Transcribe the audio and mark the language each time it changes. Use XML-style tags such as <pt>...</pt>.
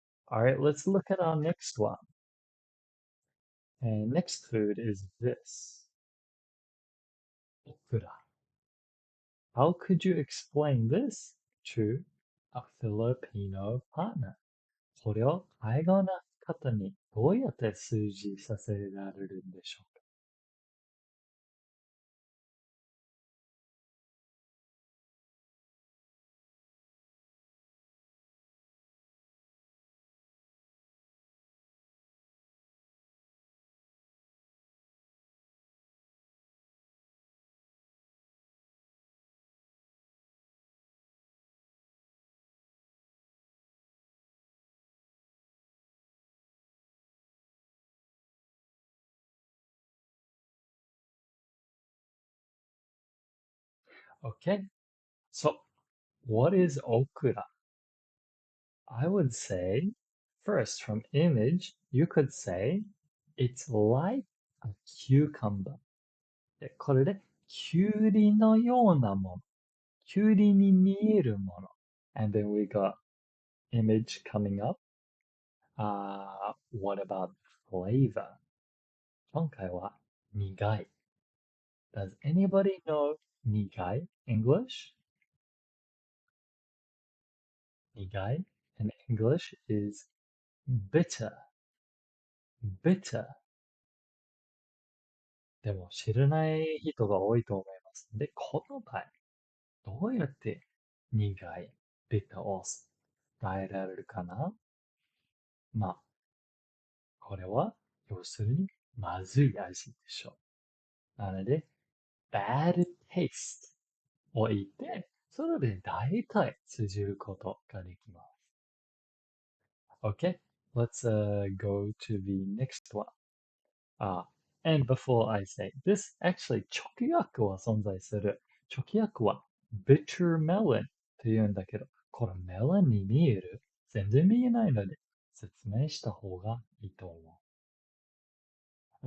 <en>Alright, let's look at our next one. And next food is this. Okura. How could you explain this to a Filipino partner?</en> <ja>これを海外の方にどうやって推示させられるんでしょうか？</ja> <en>Okay, so what is okura? I would say, first from image, you could say it's like a cucumber.</en> <ja>で、これで、きゅうりのようなもの。きゅうりに見えるもの。</ja> <en>And then we got image coming up. What about flavor?</en> <ja>今回は苦い。</ja> <en>Does anybody know 苦い English? 苦い in English is bitter. Bitter.</en> <ja>でも知らない人が多いと思います。で、この場合、どうやって苦い bitter を伝えられるかな？まあ、これは要するにまずい味でしょう。なので、</ja> <en>bad taste</en> <ja>を言って、それで大体通じることができます。</ja> <en>Okay, let's go to the next one. And before I say this, actually</en> <ja>直訳は存在する。直訳は bitter melon って言うんだけど、これメロンに見える？全然見えないので説明した方がいいと思う。</ja>